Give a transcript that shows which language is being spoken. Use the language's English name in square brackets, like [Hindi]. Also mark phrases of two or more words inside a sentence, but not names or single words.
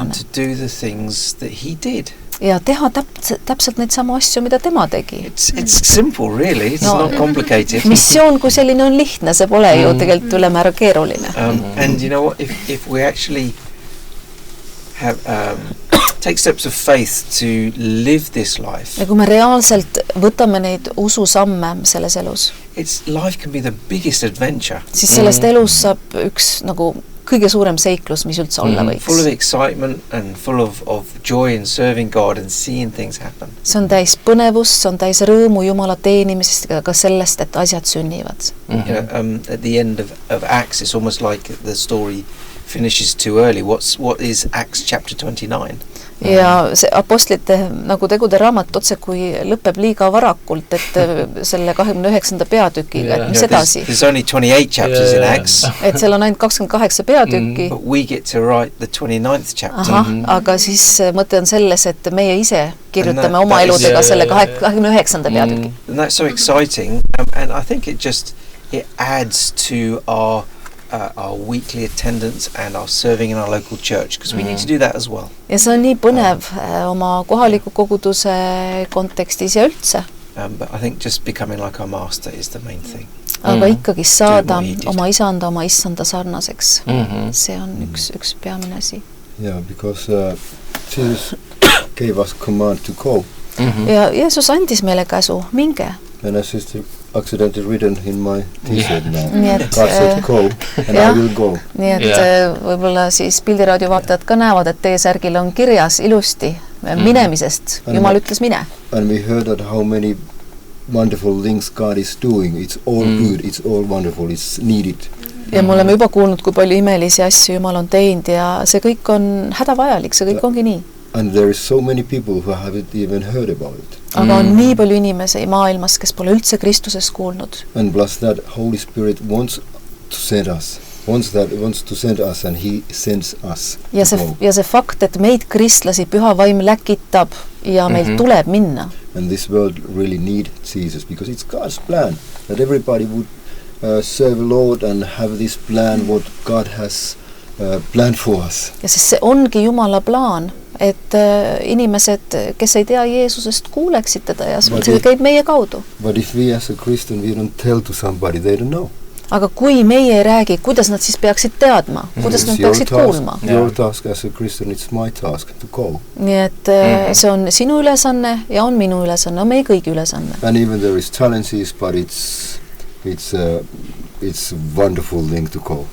[English] And to do the things that he did. [Estonian] Ja teha täpselt neid samu asju, mida tema tegi. [English] It's simple, really. It's not complicated. [Estonian] Missioon kui selline on lihtne, see pole ju tegelikult ülemäära keeruline. [English] And you know what, if we actually have take steps of faith to live this life. [Estonian] Ja kui me reaalselt võtame neid ususamme selles elus. [English] Life can be the biggest adventure. [Estonian] Siis sellest elus saab üks nagu kõige suurem seiklus, mis üldse olla võiks. [English] Full of excitement and full of joy in serving God and seeing things happen. [Estonian] See on täis põnevust, see on täis rõõmu Jumala teenimisest, ka sellest, et asjad sünnivad. [English] At the end of Acts, it's almost like the story finishes too early. What is Acts chapter 29? [Estonian] Ja see apostlite nagu tegude raamat otse kui lõpeb liiga varakult, et selle 29. peatükiga, et mis edasi? [English] There's only 28 chapters in Acts. [Estonian] Et seal on ainult 28 peatükki. [English] But we get to write the 29th chapter. [Estonian] Aga siis mõte on selles, et meie ise kirjutame oma eludega selle 29. peatüki. [English] And that's so exciting. And I think it adds to our weekly attendance and our serving in our local church, because we need to do that as well. [Estonian] Ja see on nii põnev oma kohaliku koguduse kontekstis ja üldse. [English] But I think just becoming like our master is the main thing. [Estonian] Aga ikkagi saada oma issanda sarnaseks. See on üks peamine asi. [English] Yeah, because Jesus gave us command to go. [Estonian] Ja Jeesus andis meile käsu, minge. [English] And as is accidentally written in my t-shirt now. God said go and I will go. [Estonian] Nii et võib-olla siis pildiraadio vaatajad ka näevad, et teie särgil on kirjas ilusti minemisest. Jumal ütles mine. [English] And we heard that how many wonderful things God is doing. It's all good, it's all wonderful, it's needed. [Estonian] Ja me oleme juba kuulnud, kui palju imelisi asju Jumal on teinud ja see kõik on hädavajalik, see kõik ongi nii. [English] And there is so many people who haven't even heard about it. [Estonian] Aga on nii palju inimesi maailmas, kes pole üldse Kristusest kuulnud. [English] And plus that Holy Spirit wants to send us. Wants to send us and he sends us. [Estonian] Ja see fakt, et meid kristlasi Püha Vaim läkitab ja meil tuleb minna. [English] And this world really need Jesus because it's God's plan that everybody would serve the Lord and have this plan what God has planned for us. [Estonian] Ja sest see ongi Jumala plaan, et inimesed, kes ei tea Jeesusest, kuuleksid teda ja see käib meie kaudu. [English] But if we as a Christian, we don't tell to somebody, they don't know. [Estonian] Aga kui meie ei räägi, kuidas nad siis peaksid teadma? Kuidas nad peaksid kuulma? [English] Your task as a Christian, it's my task to go. [Estonian] Nii et see on sinu ülesanne ja on minu ülesanne, on meie kõigi ülesanne. [English] And even there is challenges, but it's wonderful thing to go.